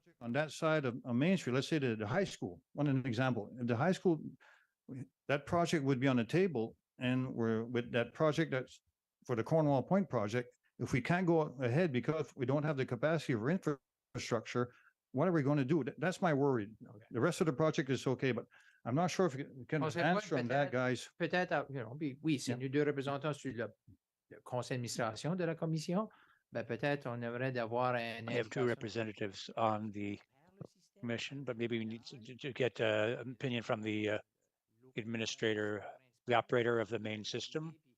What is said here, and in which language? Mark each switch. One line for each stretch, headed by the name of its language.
English: On that side of Main Street, let's say the high school, an example, the high school, that project would be on the table, and we're with that project that's for the Cornwall Point project. If we can't go ahead because we don't have the capacity for infrastructure, what are we going to do? That's my worry. The rest of the project is okay, but I'm not sure if you can answer on that, guys.
French: Peut-être, oui, c'est nous deux représentants sur le conseil d'administration de la commission. Ben, peut-être on aimerait d'avoir un.
English: I have 2 representatives on the commission, but maybe we need to get an opinion from the administrator, the operator of the main system.